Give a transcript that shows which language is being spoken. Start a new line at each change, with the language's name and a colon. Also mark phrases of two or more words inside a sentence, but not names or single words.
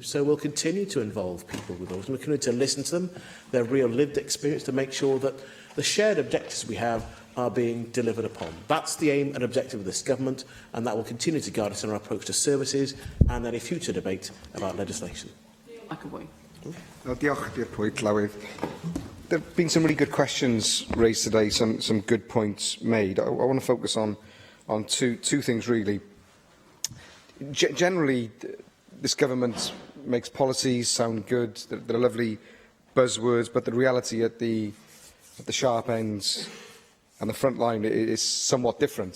English: So we'll continue to involve people with autism. We'll continue to listen to them, their real lived experience, to make sure that the shared objectives we have are being delivered upon. That's the aim and objective of this government, and that will continue to guide us in our approach to services and any future debate about legislation.
Welsh: Diolch i'r pwynt, Llywydd.
English: There have been some really good questions raised today, some good points made. I want to focus on two things, really. Generally, this government makes policies sound good. They're lovely buzzwords, but the reality at the sharp ends and the front line is somewhat different.